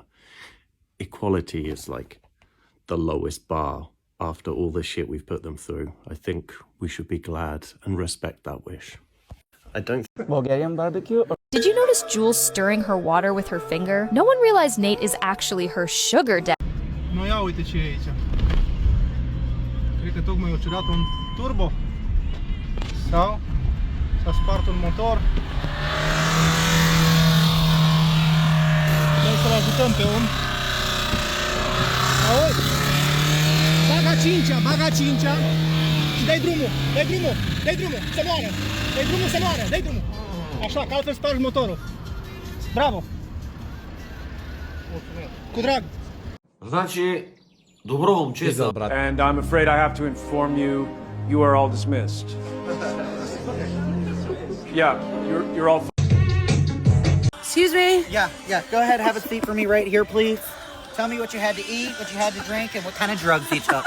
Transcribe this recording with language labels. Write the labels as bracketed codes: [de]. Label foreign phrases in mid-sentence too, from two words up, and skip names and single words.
[en] Equality is like the lowest bar after all the shit we've put them through. I think we should be glad and respect that wish. I don't Bulgarian barbecue. Did you notice Jules stirring her water with her finger? No one realized Nate is actually her sugar daddy. [ro] No ia uite ce e aici. Cred că tocmai o ciudat un turbo. Sau s-a spart un motor. Noi să-l ajutăm pe om. Auzi? Baga cincea și dai drumul, să moară. Dai drumul. Așa, că altfel spargi motorul. Bravo. Cu drag. [bg] Значи, добро момче съм, брат. [en] And I'm afraid I have to inform you, you are all dismissed. Yeah, you're all. Excuse me? Yeah. Go ahead, have a seat for me right here, please. Tell me what you had to eat, what you had to drink, and what kind of drugs you took.